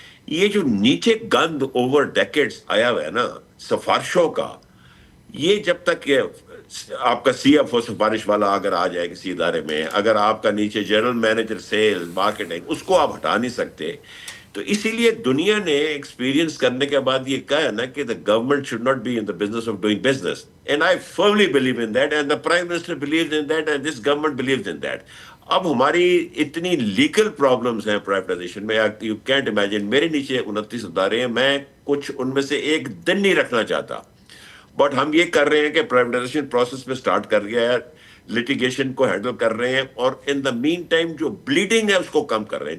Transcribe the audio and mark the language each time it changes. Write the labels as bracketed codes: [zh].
[ur] یہ جو نیچے گند اوور ڈیکیڈز آیا ہوا ہے نا سفارشوں کا, یہ جب تک آپ کا سی ایف او سفارش والا اگر آ جائے کسی ادارے میں, اگر آپ کا نیچے جنرل مینیجر سیلز مارکیٹنگ, اس کو آپ ہٹا نہیں سکتے. تو اسی لیے دنیا نے ایکسپیرینس کرنے کے بعد یہ کہا ہے نا کہ [en] the government should not be in the business of doing business. And I firmly believe in that, and the Prime Minister believes in that, and this government believes in that. [ur] اب ہماری اتنی لیگل پرابلمز ہیں privatisation میں, [en] You can't imagine. [ur] میرے نیچے 29 ادارے ہیں, میں کچھ ان میں سے ایک دن نہیں رکھنا چاہتا, بٹ ہم یہ کر رہے ہیں کہ پرائیویٹائزیشن پروسیس میں سٹارٹ کر گیا ہے, لٹیگیشن کو ہینڈل کر رہے ہیں, اور [en] in the meantime [ur] جو بلیڈنگ ہے اس کو کم کر رہے ہیں.